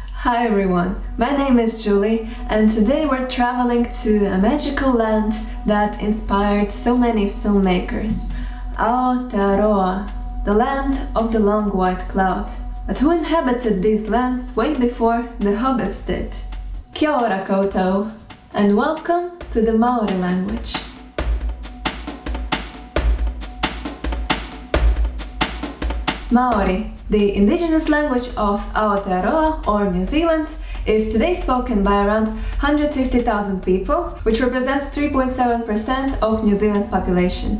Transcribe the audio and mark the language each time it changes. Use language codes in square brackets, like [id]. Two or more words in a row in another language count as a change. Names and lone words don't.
[en] Hi everyone, my name is Julie and today we're traveling to a magical land that inspired so many filmmakers, Aotearoa, the land of the long white cloud. But who inhabited these lands way before the hobbits did? [mi] Kia ora koutou, [en] and welcome to the Maori language. Maori, the indigenous language of Aotearoa or New Zealand, is today spoken by around 150,000 people, which represents 3.7% of New Zealand's population.